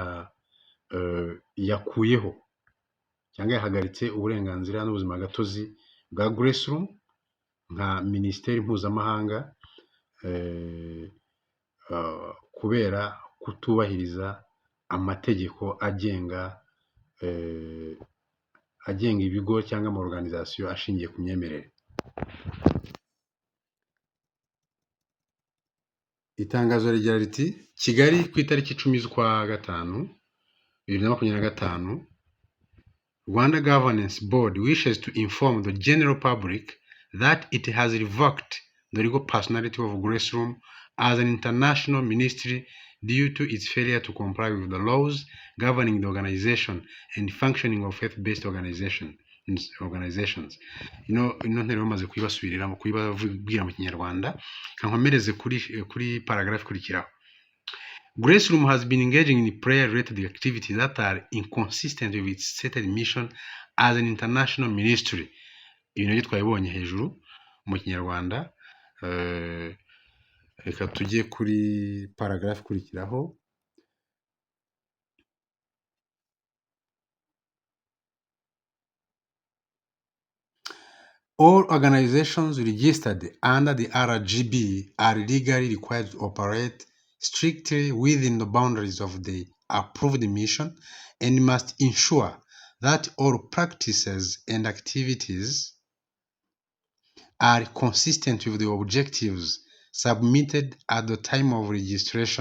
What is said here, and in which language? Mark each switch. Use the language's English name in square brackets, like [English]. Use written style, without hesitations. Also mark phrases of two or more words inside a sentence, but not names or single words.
[Kinyarwanda] yakuyeho cyangwa yahagaritse uburenganzira n'ubuzima gatozi bwa Graceroom nka minisiteri mpuzamahanga kubera kutubahiriza amategeko agenga ibigo cyangwa ama organisation ashingiye ku myemerere. Itangazo rigira riti Kigali ku itariki 10/5/2025 [English] Rwanda Governance Board wishes to inform the general public that it has revoked the legal personality of Graceroom as an international ministry due to its failure to comply with the laws governing the organization and functioning of faith-based organizations. [Kinyarwanda] Ino ntero bamaze kwibasubirira mu kwibabwira mu Kinyarwanda kankomereze kuri paragraph kurikiraho. [English] Graceroom has been engaging in prayer-related activities that are inconsistent with its stated mission as an international ministry. [Kinyarwanda] Ibi nabyo twabibonye hejuru mu Kinyarwanda. Reka tujye kuri paragraph kurikiraho. [English] All organizations registered under the RGB are legally required to operate strictly within the boundaries of the approved mission and must ensure that all practices and activities are consistent with the objectives submitted at the time of registration.